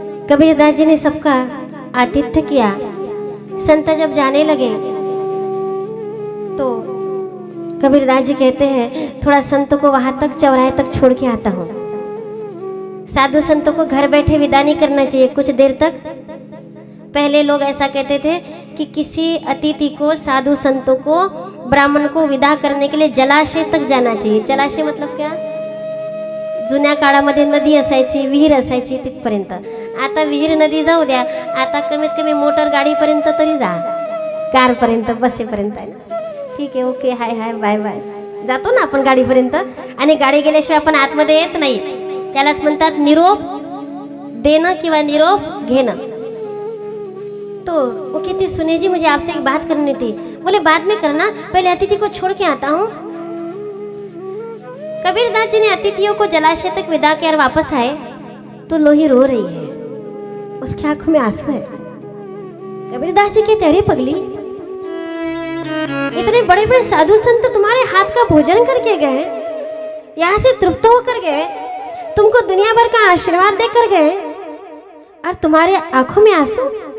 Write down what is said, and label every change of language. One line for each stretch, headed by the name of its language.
Hindi: कबीरदास जी ने सबका आतिथ्य किया। संत जब जाने लगे तो कबीरदास जी कहते हैं थोड़ा संत को वहां तक चौराहे तक छोड़ के आता हूँ। साधु संतों को घर बैठे विदा नहीं करना चाहिए कुछ देर तक। पहले लोग ऐसा कहते थे कि किसी अतिथि को, साधु संतों को, ब्राह्मण को विदा करने के लिए जलाशय तक जाना चाहिए। जलाशय मतलब क्या?
Marathi: जुन्या काळामध्ये नदी असायची, विहीर असायची तिथपर्यंत। आता विहीर नदी जाऊ द्या, आता कमीत कमी मोटर गाडीपर्यंत तरी जा, कारपर्यंत, बसेपर्यंत आहे ना। ठीक आहे, ओके, हाय हाय, बाय बाय, जातो ना आपण गाडीपर्यंत। आणि गाडी गेल्याशिवाय आपण आतमध्ये येत नाही, त्यालाच म्हणतात निरोप देणं किंवा निरोप घेणं।
Hindi: तो वो कहती सुनिए जी मुझे आपसे एक बात करनी थी। बोले बाद में करना, पहले अतिथि को छोड़ के आता हूँ। कबीरदास जी ने अतिथियों को जलाशय तक विदा किया और वापस आए तो लोही रो रही है, उसकी आंखों में आंसू है। कबीरदास जी कहते अरे पगली, इतने बड़े बड़े साधु संत तुम्हारे हाथ का भोजन करके गए, यहाँ से तृप्त होकर गए, तुमको दुनिया भर का आशीर्वाद देकर गए और तुम्हारे आंखों में आंसू।